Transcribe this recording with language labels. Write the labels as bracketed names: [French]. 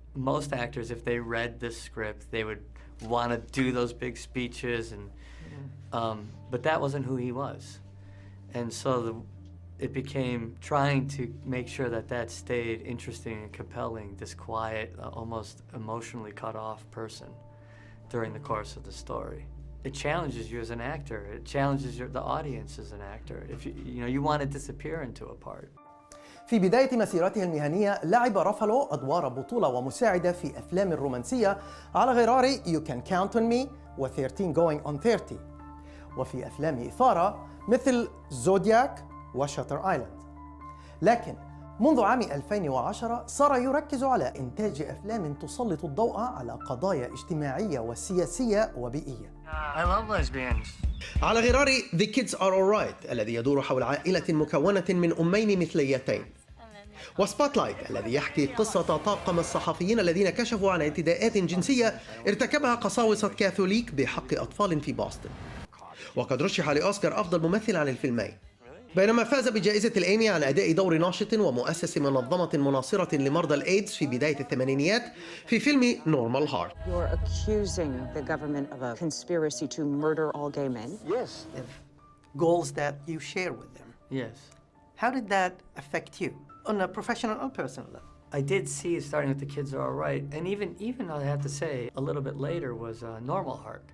[English] Most actors, if they read this script, they would want to do those big speeches, and but that wasn't who he was, and so it became trying to make sure that that stayed interesting and compelling. This quiet, almost emotionally cut off person during the course of the story. It challenges you as an actor. It challenges the audience as an actor. If you want to disappear into a part. [Arabic] في بداية مسيرته المهنية لعب رافالو أدوار بطولة ومساعدة في أفلام رومانسية على غرار You Can Count on Me و 13 Going on 30، وفي أفلام إثارة مثل زودياك وشاتر آيلاند. لكن منذ عام 2010 صار يركز على إنتاج أفلام تسلط الضوء على قضايا اجتماعية وسياسية وبيئية. [English] I love lesbians. [Arabic] على غرار The Kids Are Alright الذي يدور حول عائلة مكونة من أمين مثليتين، وسبوتلايت الذي يحكي قصة طاقم الصحفيين الذين كشفوا عن اعتداءات جنسية ارتكبها قساوسة كاثوليك بحق أطفال في بوسطن. وقد رشح لأوسكار أفضل ممثل عن الفيلمين، بينما فاز بجائزة الإيمي عن أداء دور ناشط ومؤسس منظمة مناصرة لمرضى الإيدز في بداية الثمانينيات في فيلم نورمال هارت. [English] You're accusing the government of a conspiracy to murder all gay men? Yes. Goals that you share with them. Yes. How did that affect you on a professional and personal level? I did see it starting with The Kids Are Alright, and even I have to say, a little bit later was Normal Heart.